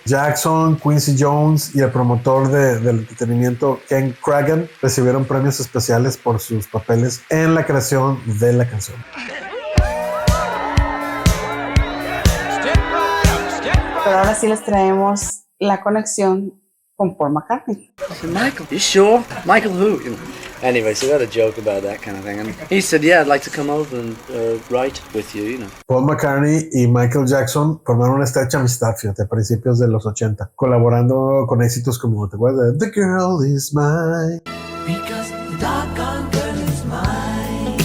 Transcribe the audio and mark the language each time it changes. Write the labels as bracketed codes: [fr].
[es] Jackson, Quincy Jones y el promotor del entretenimiento Ken Kragen recibieron premios especiales por sus papeles en la creación de la canción. Pero ahora sí les traemos la conexión con Paul McCartney. [en] Michael, you sure? Michael who? Anyway, so we had a joke about that kind of thing, and he said, "Yeah, I'd like to come over and write with you, you know." [es] Paul McCartney y Michael Jackson formaron una estrecha amistad, fíjate, a principios de los 80, colaborando con éxitos como, ¿te acuerdas? [en] The Girl Is Mine. Because the doggone girl is mine.